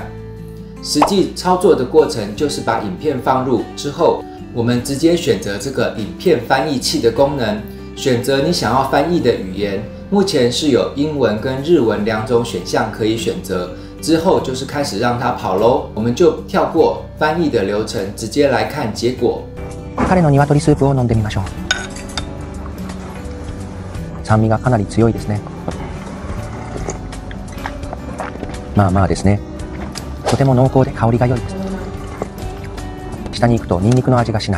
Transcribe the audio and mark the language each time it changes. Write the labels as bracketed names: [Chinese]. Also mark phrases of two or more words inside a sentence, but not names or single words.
[Chinese] 实际操作的过程就是把影片放入之后，我们直接选择这个影片翻译器的功能，选择你想要翻译的语言。目前是有英文跟日文2种选项可以选择。之後就是開始讓它跑咯，我們就跳過翻譯的流程，直接來看結果。 [Japanese] 彼の鶏スープを飲んでみましょう。酸味がかなり強いですね。まあまあですね。とても濃厚で香りが良いです。下に行くとニンニクの味がしない。